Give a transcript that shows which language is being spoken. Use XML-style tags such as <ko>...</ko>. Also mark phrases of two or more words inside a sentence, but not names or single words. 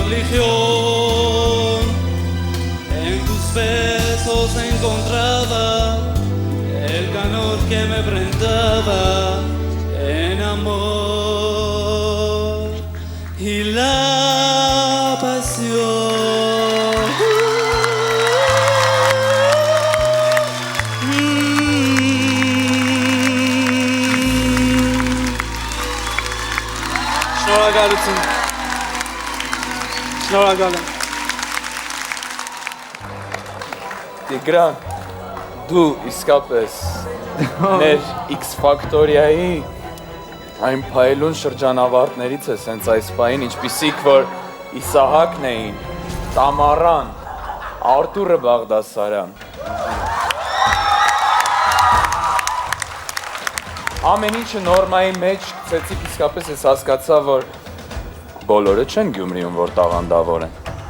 <es>canción en tus besos encontraba el calor que me brindaba en amor y la pasión.</es> <hy>Շնորհակալություն։ Շնորհակալ եմ։ Տիգրան, դու իսկապես մեր X Factoria-ի այն փայլուն շրջանավարտներից ես հենց այս պահին, ինչպիսիք որ Իսահակն էին, Տամարան, Արտուրը Բաղդասարյան։ Ամեն ինչը նորմայի մեջ գցեցիք, իսկապես ես հասկացա, որ բոլորը չեն Գյումրիում, որ տաղանդավոր են։</hy>